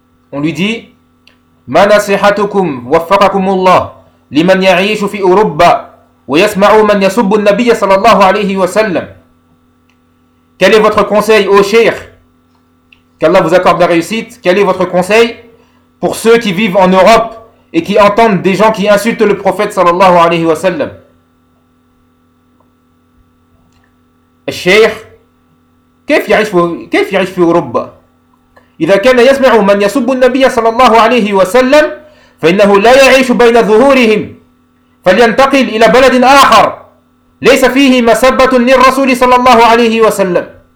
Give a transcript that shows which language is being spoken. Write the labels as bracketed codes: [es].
[fr] On lui dit: [ar] ما نصيحتكم وفقكم الله لمن يعيش في أوروبا ويسمع من يسب النبي صلى الله عليه وسلم. [fr] Quel est votre conseil au Cheikh? Qu'Allah vous accorde la réussite. Quel est votre conseil pour ceux qui vivent en Europe et qui entendent des gens qui insultent le prophète [ar] sallallahu alayhi wa sallam? الشيخ كيف يعيش في أوروبا؟ إذا كان يسمع من يسب النبي صلى الله عليه وسلم فإنه لا يعيش بين ظهورهم فلينتقل إلى بلد آخر ليس فيه مسبة للرسول صلى الله عليه وسلم.